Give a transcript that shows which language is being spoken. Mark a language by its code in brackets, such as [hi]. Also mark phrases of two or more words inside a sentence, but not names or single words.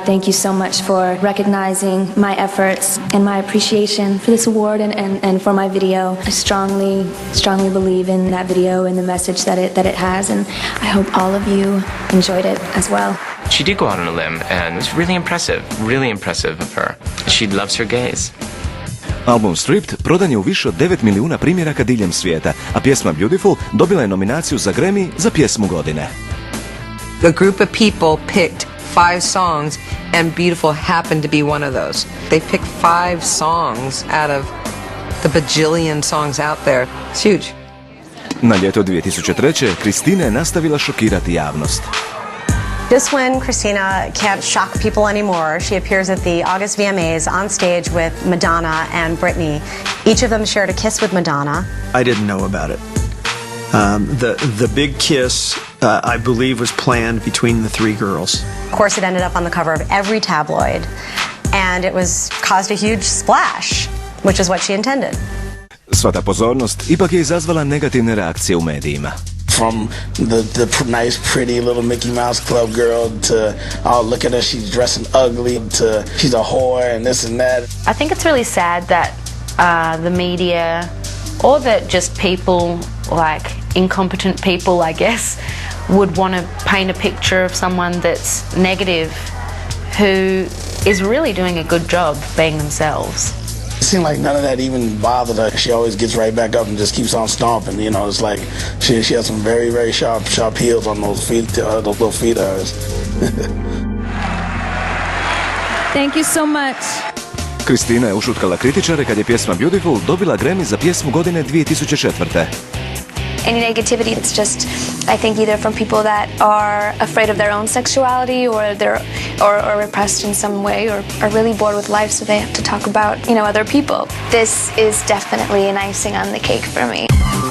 [en] Thank you so much for recognizing my efforts and my appreciation for this award and for my video. I strongly believe in that video and the message that it has, and I hope all of you enjoyed it as well. She did go out on a limb, and it was really impressive of her. She loves her gays. [hr] Album Stripped prodan je u više od 9 milijuna primjeraka diljem svijeta, a pjesma Beautiful dobila je nominaciju za Grammy za pjesmu godine. [en] A group of people picked 5 songs, and Beautiful happened to be one of those. They picked 5 songs out of the bajillion songs out there. It's huge. [hr] Na ljeto 2003. Christina je nastavila šokirati javnost. [en] Just when Christina can't shock people anymore, she appears at the August VMAs on stage with Madonna and Britney. Each of them shared a kiss with Madonna. I didn't know about it. The big kiss, I believe, was planned between the 3 girls. Of course, it ended up on the cover of every tabloid, and it caused a huge splash, which is what she intended. [hr] Sva ta pozornost ipak je izazvala negativne reakcije u medijima. [en] From the nice, pretty little Mickey Mouse Club girl to, oh, look at her, she's dressing ugly, to she's a whore and this and that. I think it's really sad that the media, or that just people, like incompetent people, I guess, would want to paint a picture of someone that's negative who is really doing a good job being themselves. It seemed like none of that even bothered her. She always gets right back up and just keeps on stomping. You know, it's like she has some very, very sharp heels on those little feet of hers. Thank you so much. [hr] Christina je ušutkala kritičare kad je pjesma Beautiful dobila Grammy za pjesmu godine 2004. [en] Any negativity, it's just, I think, either from people that are afraid of their own sexuality or repressed in some way, or are really bored with life, so they have to talk about, other people. This is definitely an icing on the cake for me.